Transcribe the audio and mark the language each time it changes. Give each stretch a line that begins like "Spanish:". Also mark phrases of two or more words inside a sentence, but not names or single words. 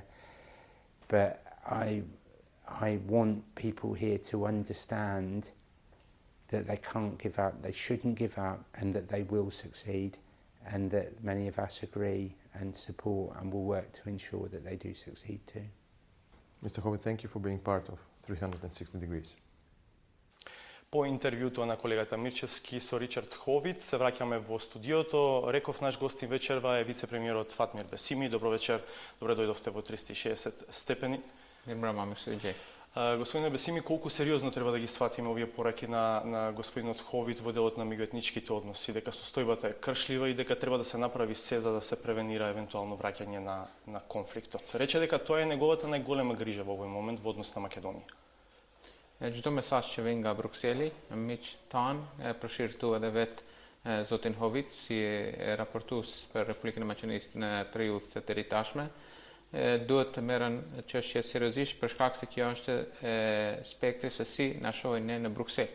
English: But I want people here to understand that they can't give up, they shouldn't give up, and that they will succeed, and that many of us agree and support and will work to ensure that they do succeed too. Mr. Houit, thank you for being part of 360 Degrees.
Macedonian: По интервјуто на колегата Мирчевски со Ричард Ховит се враќаме во студиото. Реков наш гостин вечерва е вице-премиерот Фатмир Бесими. Добро вечер, добре дојдовте во 360 степени. Господине Бесими, колку сериозно треба да ги сватиме овие пораки на господинот Ховит во делот на меѓуетничките односи, дека состојбата е кршлива и дека треба да се направи се за да се превенира евентуално враќање на конфликтот. Рече дека тоа е неговата најголема грижа во овој момент во однос на Македонија.
Albanian: Çdo mesazh që vjen nga Brukseli, miq tan, përshirtu edhe vet zotin Houit si raportues për Republikën e Maqedonisë në periudhë të deritanishme, duhet të merren çështje seriozisht për shkak se kjo është spektri se si na shohin ne në Bruksel.